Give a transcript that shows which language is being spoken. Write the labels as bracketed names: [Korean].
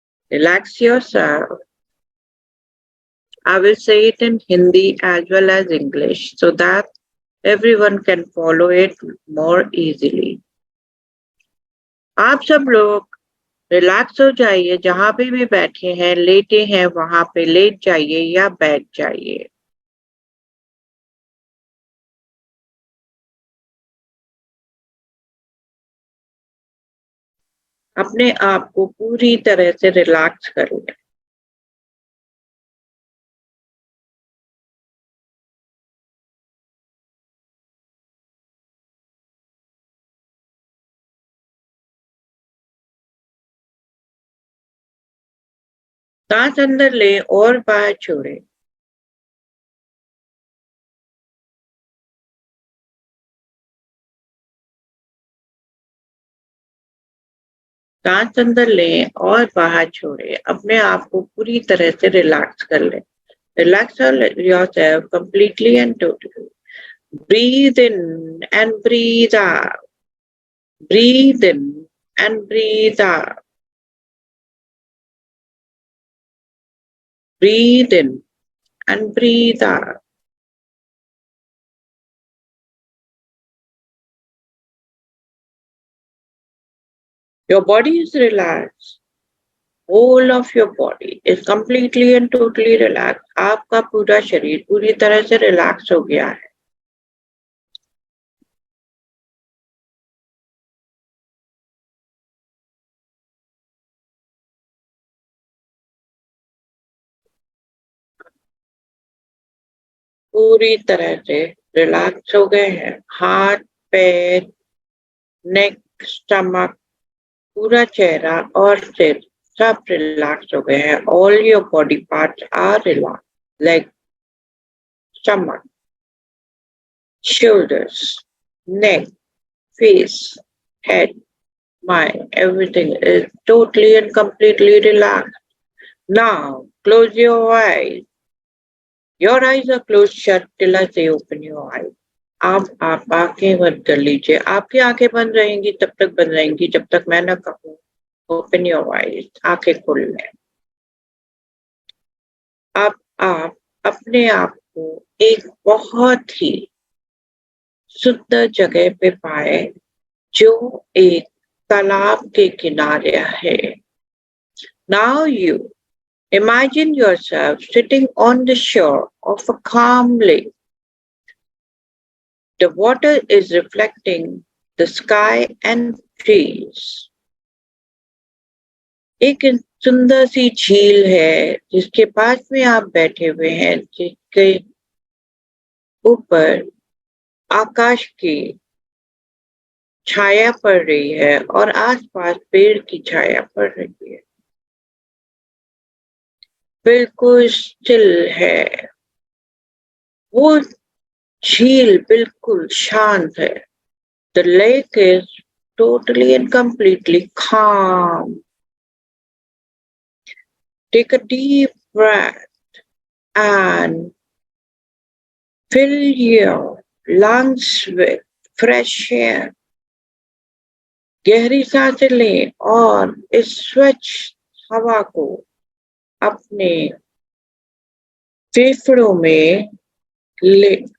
[English] Relax yourself. I will say it in Hindi as well as English so that everyone can follow it more easily. [Hindi] आप सब लोग relax हो जाइए, जहां पे भी बैठे हैं, लेटे हैं, वहां पे लेट जाइए या बैठ जाइए. अपने आप को पूरी तरह से रिलैक्स कर लें. सांस अंदर लें और बाहर छोड़ें। सांस अंदर लें और बाहर छोड़ें। अपने आप को पूरी तरह से रिलैक्स कर लें। [English] Relax yourself completely and totally. Breathe in and breathe out. Breathe in and breathe out. Breathe in and breathe out. Your body is relaxed. Whole of your body is completely and totally relaxed. [Hindi] आपका पूरा शरीर पूरी तरह से relax हो गया है। पूरी तरह से रिलैक्स हो गए हैं। हाथ, पैर, नेक, स्टमक, पूरा चेहरा और सिर सब रिलैक्स हो गए हैं। [English] All your body parts are relax, like stomach, shoulders, neck, face, head, mind, everything is totally and completely relaxed. Now close your eyes. Your eyes are closed shut till I say open your eyes. [Hindi] अब आप आंखें बंद कर लीजिए। आपकी आंखें बंद रहेंगी तब तक बंद रहेंगी जब तक मैं ना कहूँ [English] open your eyes, [Hindi] आंखें खोल लें। अब आप अपने आप को एक बहुत ही सुंदर जगह पे पाए जो एक तालाब के किनारे है। [English] Now you imagine yourself sitting on the shore of a calm lake. The water is reflecting the sky and trees. [Hindi] एक सुंदर सी झील है जिसके पास में आप बैठे हुए हैं, जिसके ऊपर आकाश की छाया पड़ रही है और आसपास पेड़ की छाया पड़ रही है। बिल्कुल स्टिल है। वो झील बिल्कुल शांत है। [English] The lake is totally and completely calm. Take a deep breath and fill your lungs with fresh air. [Hindi] गहरी सांसें लें और इस स्वच्छ हवा को अपने फेफड़ों में ले।